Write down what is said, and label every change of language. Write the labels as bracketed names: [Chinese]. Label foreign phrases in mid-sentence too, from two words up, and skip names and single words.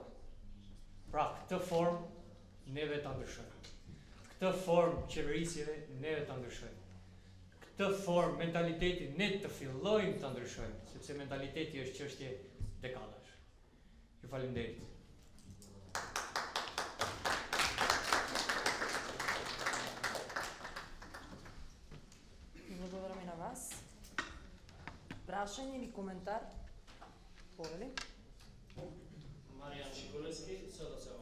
[Albanian] Pra, këtë formë neve ta ndryshojmë. Këtë formë qeverisjeve neve ta ndryshojmë. Këtë formë mentaliteti ne të fillojmë ta ndryshojmë, sepse mentaliteti është çështje dekadash. Ju faleminderit. [Macedonian] Благодарам и на вас. Прашање или коментар? Повели? Маријан Шикулевски, СДС.